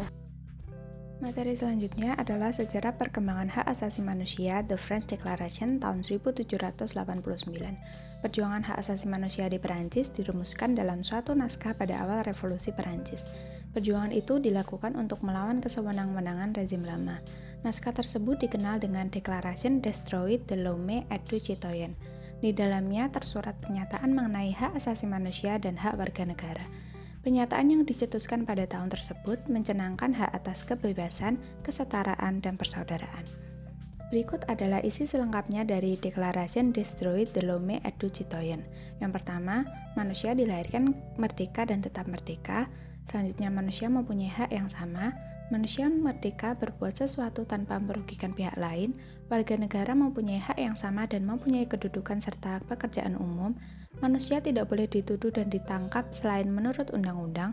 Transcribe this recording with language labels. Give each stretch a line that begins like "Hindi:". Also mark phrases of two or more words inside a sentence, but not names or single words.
Indonesian: Materi selanjutnya adalah sejarah perkembangan hak asasi manusia
English: The French Declaration
Indonesian: tahun 1789. Perjuangan hak asasi manusia di Perancis dirumuskan dalam suatu naskah pada awal revolusi Perancis. Perjuangan itu dilakukan untuk melawan kesewenang-wenangan rezim lama. Naskah tersebut dikenal dengan
French: Declaration des droits de l'homme et du citoyen.
Indonesian: Di dalamnya tersurat pernyataan mengenai hak asasi manusia dan hak warga negara. Pernyataan yang dicetuskan pada tahun tersebut mencanangkan hak atas kebebasan, kesetaraan, dan persaudaraan. Berikut adalah isi selengkapnya dari
French: Declaration des droits de l'homme et du citoyen.
Indonesian: Yang pertama, manusia dilahirkan merdeka dan tetap merdeka. Selanjutnya, manusia mempunyai hak yang sama. Manusia merdeka berbuat sesuatu tanpa merugikan pihak lain. Warga negara mempunyai hak yang sama dan mempunyai kedudukan serta pekerjaan umum. Manusia tidak boleh dituduh dan ditangkap selain menurut undang-undang.